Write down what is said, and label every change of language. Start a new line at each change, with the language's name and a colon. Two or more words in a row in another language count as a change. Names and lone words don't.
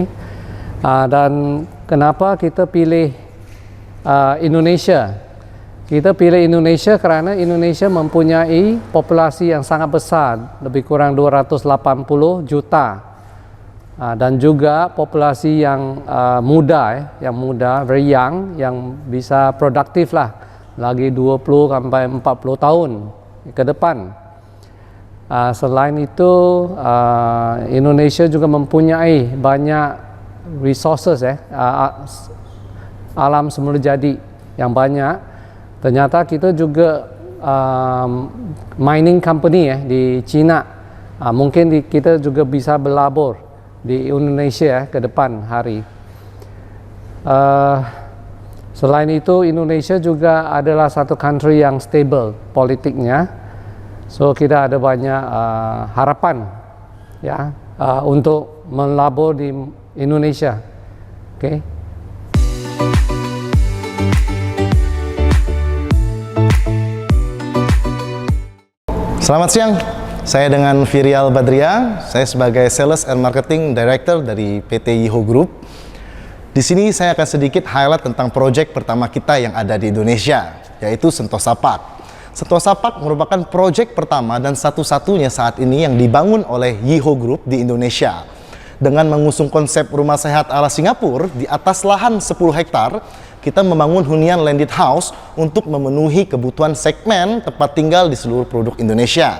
Malay: Dan kenapa kita pilih Indonesia? Kita pilih Indonesia karena Indonesia mempunyai populasi yang sangat besar, lebih kurang 280 juta. Dan juga populasi yang muda,
English: very young,
Malay: yang bisa produktif lah, lagi 20 sampai 40 tahun ke depan. Selain itu, Indonesia juga mempunyai banyak resources alam semula jadi yang banyak. Ternyata kita juga
English: mining company
Malay: di China. Mungkin kita juga bisa berlabur di Indonesia ke depan hari. Selain itu, Indonesia juga adalah satu country yang stable politiknya, so kita ada banyak harapan ya untuk melabur di Indonesia. Okay.
Indonesian: Selamat siang. Saya dengan Virial Badria, saya sebagai
English: Sales and Marketing Director
Indonesian: dari PT Iho Group. Di sini saya akan sedikit highlight tentang proyek pertama kita yang ada di Indonesia, yaitu Sentosa Park. Sentosa Park merupakan proyek pertama dan satu-satunya saat ini yang dibangun oleh Iho Group di Indonesia. Dengan mengusung konsep rumah sehat ala Singapura di atas lahan 10 hektar, kita membangun hunian
English: landed house
Indonesian: untuk memenuhi kebutuhan segmen tempat tinggal di seluruh produk Indonesia.